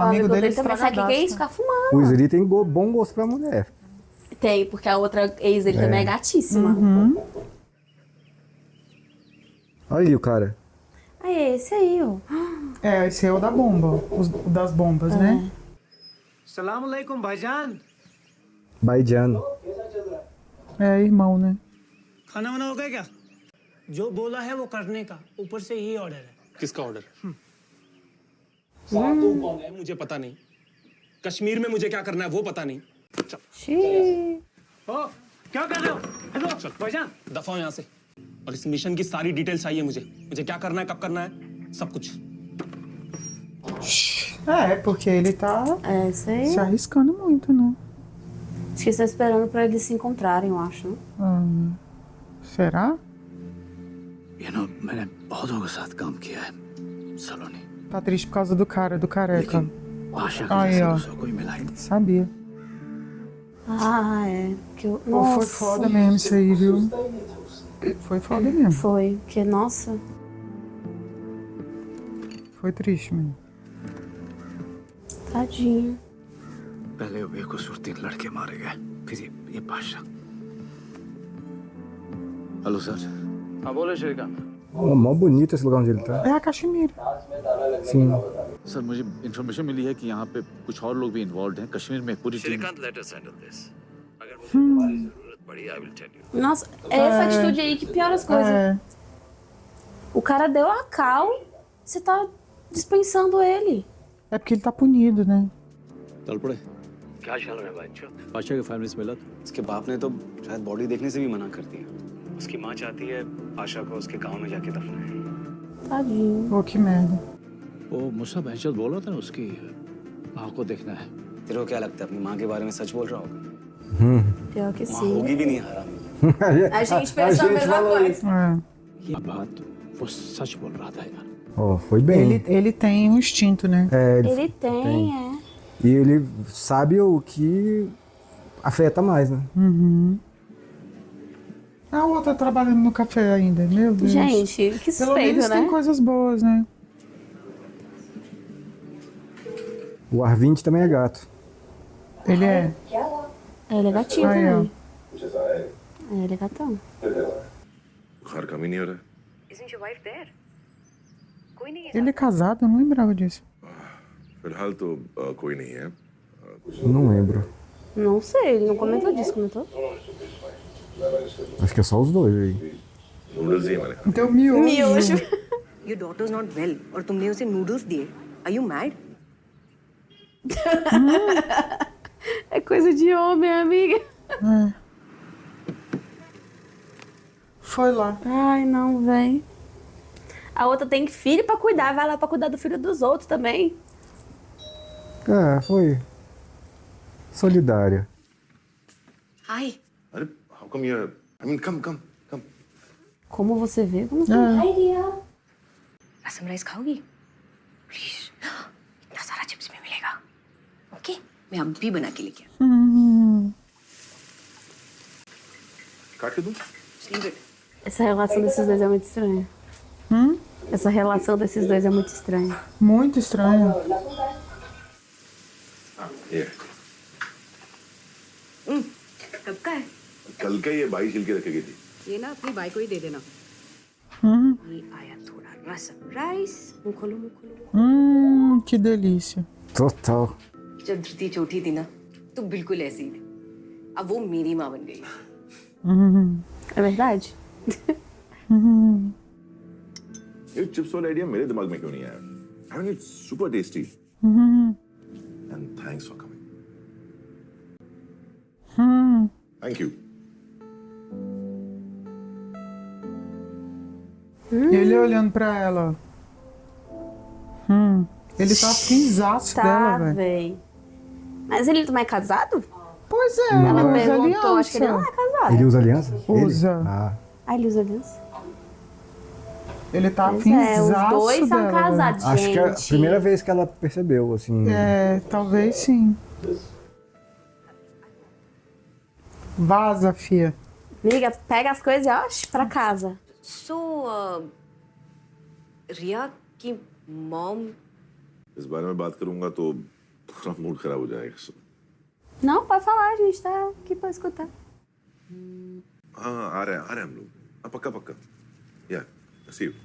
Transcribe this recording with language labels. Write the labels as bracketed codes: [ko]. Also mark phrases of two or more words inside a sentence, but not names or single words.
[pt] amigo dele é também sabe o que é isso? estragadaço. Ficar fumando. O Zri tem bom gosto pra mulher. Tem, porque a outra ex dele também é gatíssima. Olha aí o cara. Esse aí, ó. Esse é o da bomba, o das bombas, né? [hi] सलाम अलैकुम भाईजान [pt] Baidiano. Irmão, né? [hi] खाना वाना हो गया क्या जो बोला है वो करने का ऊपर से ही ऑर्डर है किसका ऑर्डर तू कौन है मुझे पता नहीं कश्मीर में मुझे क्या करना है वो पता नहीं [pt] Xiii. [hi] ओ क्या कर रहे हो हेलो भाईजान दफा हो यहाँ से और इस मिशन की सारी डिटेल्स चाहिए मुझे क्या करना है कब करना है सब कुछ [pt] É, porque ele tá É, isso aí. se arriscando muito, né? Acho que estão esperando pra eles se encontrarem, eu acho. Né? Será? [en] You know, [hi] मैंने बहुतों के साथ काम किया है सलोनी [pt] Tá triste por causa do cara, do careca. [hi] आशा के [pt] Aí, [hi] जैसे [pt] ó. [hi] दूसरा कोई मिला ही नहीं [pt] Sabia. Ah, é. Que eu... Pô, foi foda mesmo isso aí, viu? Foi foda mesmo. Foi, porque, nossa. Foi triste mesmo. Tadinho. [hi] पहले वो बेकसूर 3 लड़के मारे गए फिर ये बादशाह [en] hello sir [hi] हाँ बोले श्रीकांत [pt] Oh, mó bonito esse lugar onde ele tá. É a Caxemira. Sim. [hi] सर मुझे इन्फॉर्मेशन मिली है कि यहाँ पे कुछ और लोग भी इन्वॉल्व हैं कश्मीर में पूरी टीम श्रीकांत [en] let us handle this [hi] अगर मुझे तुम्हारी जरूरत पड़ी [en] I will tell you [pt] Nossa, é essa atitude aí que piora as coisas. É. O cara deu a cal, você tá dispensando ele. É porque ele tá punido, né? [hi] चल पड़े क्या चल रहा है भाई बादशाह के फैमिली से मिला था? उसके बाप ने तो शायद बॉडी देखने से भी मना कर दिया। उसकी माँ चाहती है आशा को उसके गांव में जाके दफनाए। [pt] Tadinho. Pô, que merda. [hi] वो मुसा बहचल बोल रहा था ना उसकी माँ को देखना है तेरे को क्या लगता है अपनी माँ के बारे में सच बोल रहा होगा? [pt] Pior que [hi] माँ [pt] sim. [hi] होगी भी नहीं हरामी। [pt] A gente pensou a mesma coisa. É. [hi] ये बात वो सच बोल रहा था यार [pt] Ó, foi bem. Ele tem um instinto, né? É, Ele tem, é. E ele sabe o que afeta mais, né? A outra trabalhando no café ainda, meu Deus. Gente, que Pelo menos suspeito, tem né? coisas boas, né? O Ar-20 também é gato. Ele é. Ele é gatinho Aí, ó. também. É, ele é gatão. [hi] बुखार कम ही नहीं हो रहा [pt] Ele é casado, eu não lembrava disso. [hi] फिलहाल तो कोई नहीं है [pt] Não lembro. Não sei, ele não comentou disso, comentou? Acho que é só os dois aí. [hi] नूडल्स ही हमारे [pt] Então, miojo. Miojo. [en] Your daughter's not well [hi] और तुमने उसे noodles दिए. Are you mad? [pt] É coisa de homem, amiga. Foi lá. Ai, não, véi. A outra tem filho pra cuidar, vai lá pra cuidar do filho dos outros também. É, foi. Solidária. Hi. [en] अरे how come you're I mean come [pt] Como você vê? Como você vê? [hi] रसम राइस खाओगी? प्लीज इतना सारा चिप्स में मिलेगा. ओके मैं अब भी बना के लेके काट के दूं आऊँ. [pt] Essa relação desses dois é muito estranha. Essa relação desses dois é muito estranha. Muito estranho. [hi] ये कब का है? कल का ये बाई छिल के रखी गई थी ये ना अपनी बाई को ही दे देना. ये आया थोड़ा रसम राइस. मुंह खोलो मुंह खोलो. [pt] Que delícia. Total. [hi] जब धृति छोटी थी ना तो बिल्कुल ऐसी ही थी. अब वो मेरी माँ बन गई. [pt] É verdade? [hi] ये चिप्स वाला आइडिया मेरे दिमाग में क्यों नहीं आया [en] I mean it's super tasty and thanks for coming thank you [pt] Ele olhando pra ela. Ele tá afinzaço Tá, dela, velho. véi. Mas ele não é casado? Pois é, Ela usa perguntou, acho que ele não aliança. é casado. Ele usa aliança? Usa. Ele? Ah. Ah, ele usa aliança? Ele tá Pois é, os afinzaço dois são dela, velho. casados, Acho que é a gente. primeira vez que ela percebeu, assim. É, talvez sim. Vaza, fia. Amiga, pega as coisas e ó, pra casa. [hi] So रिया की मॉम. इस बारे में बात करूंगा तो पूरा मूड खराब हो जाएगा [pt] Não, pode falar, a gente tá aqui pra escutar. [hi] हाँ आ रहे हैं हम लोग हाँ पक्का [en] yeah see you